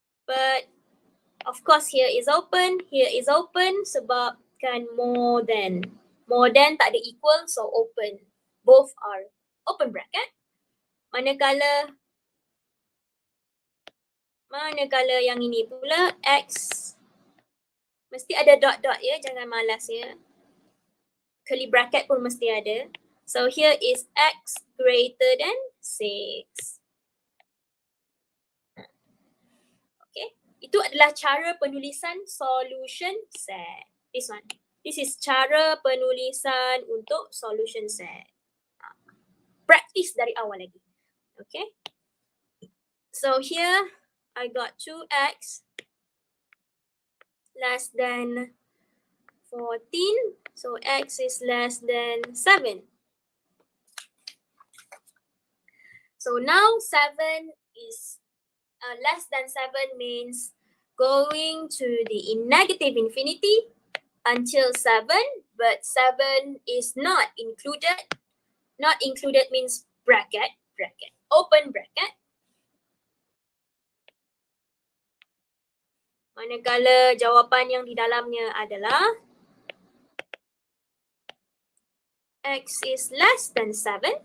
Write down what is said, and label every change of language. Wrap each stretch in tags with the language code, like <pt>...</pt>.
<en>But of course here is open</en> <ms>sebab kan</ms> <en>more than. More than</en> <ms>tak ada</ms> <en>equal, so open. Both are open bracket.</en> <ms>Manakala yang ini pula x mesti ada dot-dot ya, jangan malas ya. Curly bracket pun mesti ada.</ms> <en>So here is x greater than 6.</en> <ms>Okay, itu adalah cara penulisan solution set.</ms> <en>This one. This is</en> <ms>cara penulisan untuk solution set. Practice dari awal lagi.</ms> <en>Okay. So here I got 2x less than 14. So x is less than 7. So now 7 is less than 7 means going to the negative infinity until 7, but 7 is not included. Not included means bracket, open bracket.</en> <ms>Manakala jawapan yang di dalamnya adalah</ms> <en>x is less than 7.</en>